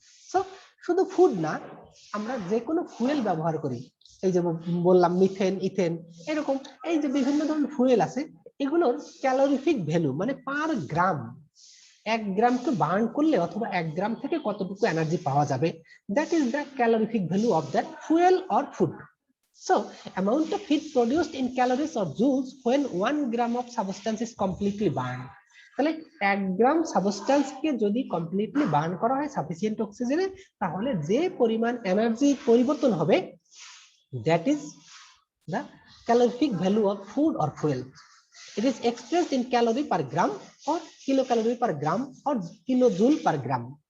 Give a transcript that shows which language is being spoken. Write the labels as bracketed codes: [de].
[bn] So শুধু food না, আমরা যে কোনো ফুয়েল ব্যবহার করি, এই যে বললাম মিথেন, ইথেন, এরকম এই যে বিভিন্ন ধরনের ফুয়েল আছে, এগুলোর ক্যালোরিফিক ভ্যালু মানে পার গ্রাম, 1 গ্রামকে বার্ন করলে অথবা 1 গ্রাম থেকে কতটুকু এনার্জি পাওয়া যাবে, [en] That is the calorific value of that fuel or food. So amount of heat produced in calories or joules when 1 gram of substance is completely burned. [bn] তাহলে 1 গ্রাম সাবস্টেন্সকে যদি কমপ্লিটলি বার্ন করা হয় সাফিসিয়েন্ট অক্সিজেনে, তাহলে যে পরিমাণ এনার্জি পরিবর্তন হবে, [en] That is the calorific value of food or fuel. It is expressed in calorie per gram or kilocalorie per gram or kilojoule per gram.